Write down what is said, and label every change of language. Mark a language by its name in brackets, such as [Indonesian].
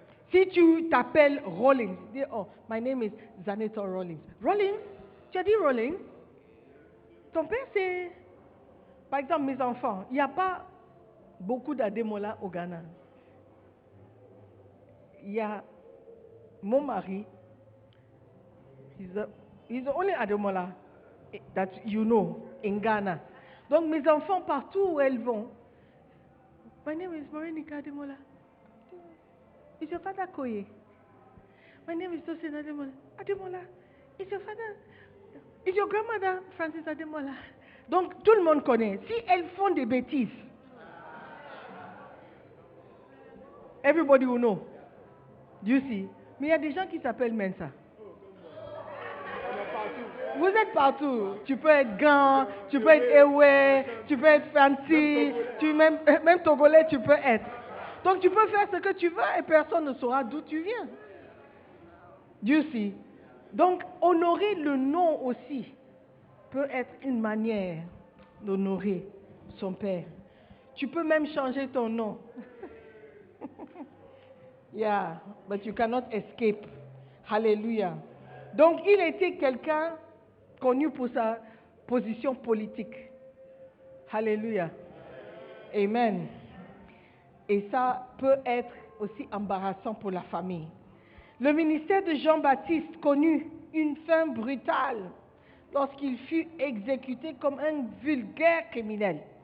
[French] Si tu t'appelles Rawlings, dis, [English] oh, my name is Zanetta Rawlings. [French] Rawlings? Tu as dit Rawlings? Ton père, c'est... Par exemple, mes enfants, il n'y a pas beaucoup d'Ademola au Ghana. Il y a mon mari, [English] he's the only Ademola that you know in Ghana. [French] Donc mes enfants, partout où elles vont, [English] my name is Morenica Ademola. Is your father Koye? My name is Tosin Ademola. Ademola, is your father? Is your grandmother Francis Ademola? [French] Donc tout le monde connaît. Si elles font des bêtises, [English] everybody will know. Do you see? [French] Mais il y a des gens qui s'appellent Mensa. Vous êtes partout. Tu peux être Gan, tu peux être Ewe, tu peux être Fancy, même Togolais tu peux être. Donc tu peux faire ce que tu veux et personne ne saura d'où tu viens. Dieu sait. Donc honorer le nom aussi peut être une manière d'honorer son père. Tu peux même changer ton nom. [English] Yeah, but you cannot escape. Hallelujah. [French] Donc il était quelqu'un connu pour sa position politique. Hallelujah. Amen. Et ça peut être aussi embarrassant pour la famille. Le ministère de Jean-Baptiste connut une fin brutale lorsqu'il fut exécuté comme un vulgaire criminel.